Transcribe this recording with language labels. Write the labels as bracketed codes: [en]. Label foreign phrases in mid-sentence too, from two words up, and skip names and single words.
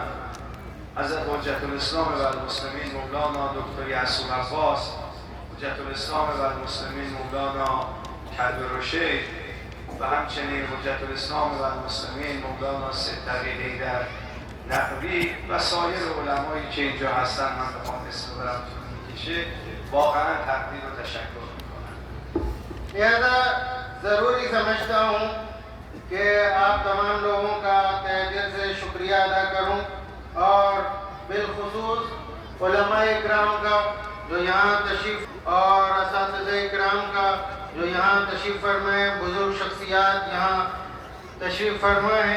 [fa] حضرت حجت الاسلام و المسلمین مولانا دکتر یعصوب عباس، حجت الاسلام و المسلمین مولانا کدرالشیخ و همچنین حجت الاسلام و المسلمین مولانا سید تقی حیدر نقوی و سایر علمایی که اینجا هستن، من بخوام اسم برم طول میکشه، واقعا تقدیر و تشکر میکنم. [ur] لہٰذا ضروری سمجھتا ہوں کہ آپ تمام لوگوں کا تہہ دل سے شکریہ ادا کروں اور بالخصوص علمائے اکرام کا جو یہاں تشریف اور اساتذہ اکرام کا جو یہاں تشریف فرمائے، بزرگ شخصیات یہاں تشریف فرمائے ہیں.